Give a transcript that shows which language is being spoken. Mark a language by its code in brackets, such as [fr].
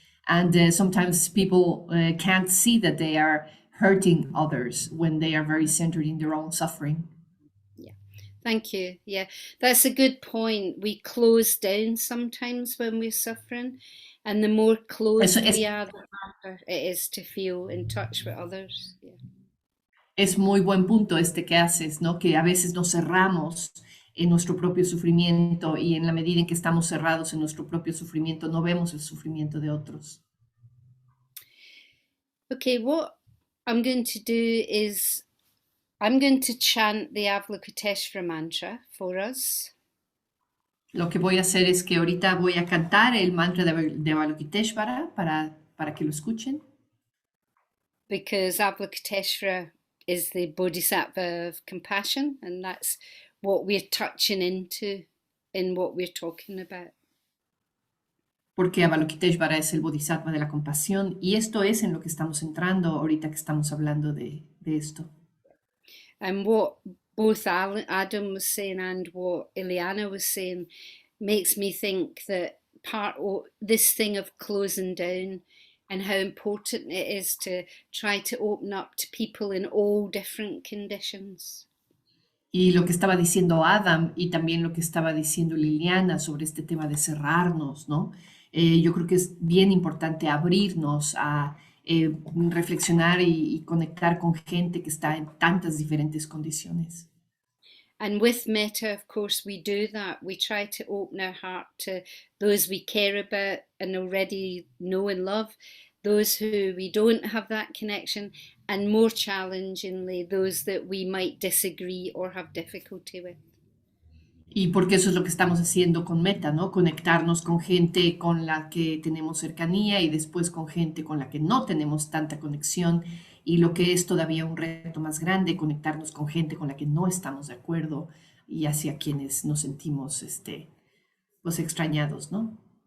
[en] And sometimes people can't see that they are hurting others when they are very centered in their own suffering. Yeah, thank you. Yeah, that's a good point. We close down sometimes when we're suffering, and the more closed we are, the harder it is to feel in touch with others. Yeah. [es] Es muy buen punto este que haces, ¿no? Que a veces nos cerramos en nuestro propio sufrimiento y en la medida en que estamos cerrados en nuestro propio sufrimiento no vemos el sufrimiento de otros. [en] Okay, what I'm going to do is I'm going to chant the Avalokiteshvara mantra for us. [es] Lo que voy a hacer es que ahorita voy a cantar el mantra de Avalokiteshvara para que lo escuchen. [en] Because Avalokiteshvara is the bodhisattva of compassion, and that's what we're touching into in what we're talking about. [es] porque Avalokiteshvara es el bodhisattva de la compasión y esto es en lo que estamos entrando ahorita que estamos hablando de esto. [en] And what both Adam was saying and what Ileana was saying makes me think that this thing of closing down and how important it is to try to open up to people in all different conditions. [es] Y lo que estaba diciendo Adam y también lo que estaba diciendo Liliana sobre este tema de cerrarnos, ¿no? Yo creo que es bien importante abrirnos a reflexionar y conectar con gente que está en tantas diferentes condiciones. [en] And with metta, of course, we do that. We try to open our heart to those we care about and already know and love, those who we don't have that connection, and more challengingly, those that we might disagree or have difficulty with. [es] Y porque eso es lo que estamos haciendo con Meta, ¿no? Conectarnos con gente con la que tenemos cercanía y después con gente con la que no tenemos tanta conexión. Y lo que es todavía un reto más grande, conectarnos con gente con la que no estamos de acuerdo y hacia quienes nos sentimos pues extrañados, ¿no?